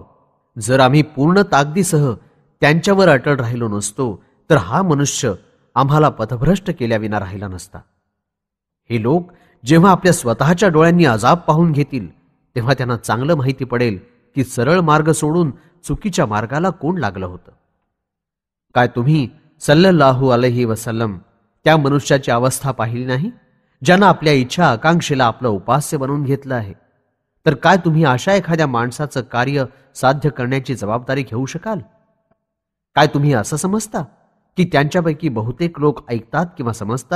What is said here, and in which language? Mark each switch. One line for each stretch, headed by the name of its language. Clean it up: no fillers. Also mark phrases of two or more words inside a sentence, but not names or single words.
Marathi: जर आम्ही पूर्ण ताकदीसह त्यांच्यावर अटळ राहिलो नसतो तर हा मनुष्य आम्हाला पथभ्रष्ट केल्याविना राहिला नसता. हे लोक जेव्हा आपल्या स्वतःच्या डोळ्यांनी अजाब पाहून घेतील तेव्हा त्यांना चांगलं माहिती पडेल की सरळ मार्ग सोडून चुकीच्या मार्गाला कोण लागलं होतं. काय तुम्ही
Arabic: صلى الله عليه وسلم
Marathi: त्या मनुष्याची अवस्था पाहिली नाही ज्यानं आपल्या इच्छा आकांक्षेला आपलं उपास्य बनवून घेतलं आहे? तर काय तुम्ही अशा एखाद्या माणसाचं कार्य साध्य करण्याची जबाबदारी घेऊ शकाल? काय तुम्ही असं समजता की त्यांच्यापैकी बहुतेक लोक ऐकतात किंवा समजतात?